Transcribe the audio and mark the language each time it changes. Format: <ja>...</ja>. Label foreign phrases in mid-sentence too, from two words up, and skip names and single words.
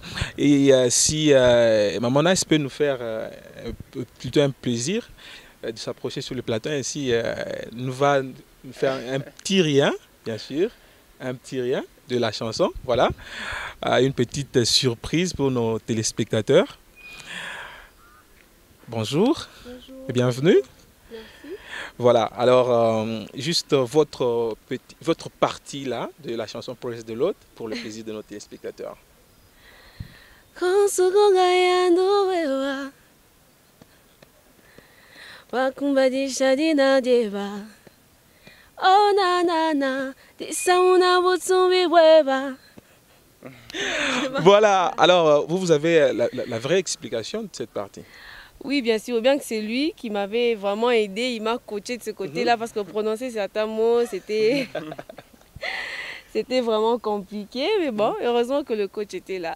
<fr>Et si Mamona peut nous faire plutôt un plaisir de s'approcher sur le plateau, ainsi nous va nous faire un petit rien, bien sûr, un petit rien de la chanson, voilà, une petite surprise pour nos téléspectateurs. Bonjour. Bonjour. Et bienvenue. Merci. Voilà, alors juste votre partie là de la chanson Praise the Lord pour le plaisir de nos téléspectateurs. Oh na na na, Voilà, alors vous avez la vraie explication de cette partie. Oui, bien sûr, bien que c'est lui qui m'avait vraiment aidé, il m'a coaché de ce côté-là parce que prononcer certains mots, c'était c'était vraiment compliqué, mais bon, heureusement que le coach était là.</fr>